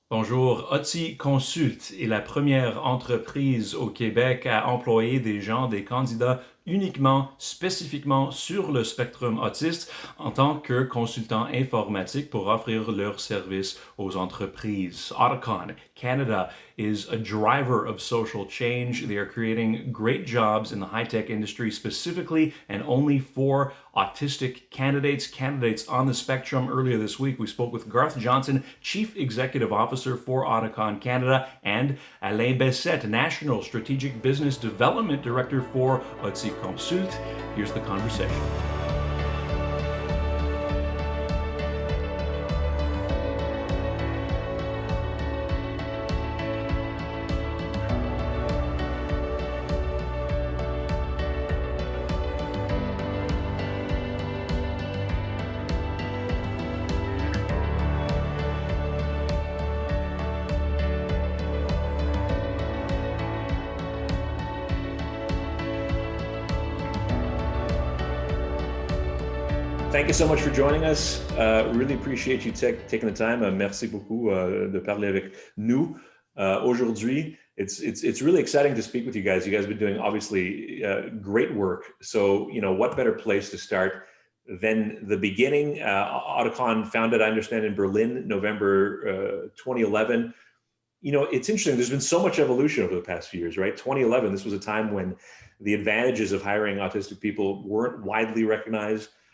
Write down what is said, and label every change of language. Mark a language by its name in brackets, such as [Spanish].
[French] Bonjour, Auticonsult est la première entreprise au Québec à employer des candidats uniquement, spécifiquement sur le spectrum autiste en tant que consultants informatiques pour offrir leurs services aux entreprises. [English] Auticon Canada is a driver of social change. They are creating great jobs in the high-tech industry specifically and only for autistic candidates on the spectrum. Earlier this week, we spoke with Garth Johnson, Chief Executive Officer for Auticon Canada, and Alain Bessette, National Strategic Business Development Director for Auticonsult. Here's the conversation. Thank you so much for joining us. Really appreciate you taking the time. [French] Merci beaucoup de parler avec nous aujourd'hui. [English] It's really exciting to speak with you guys. You guys have been doing obviously great work. So, what better place to start than the beginning? Auticon founded, I understand, in Berlin, November 2011. It's interesting. There's been so much evolution over the past few years, right? 2011, this was a time when the advantages of hiring autistic people weren't widely recognized.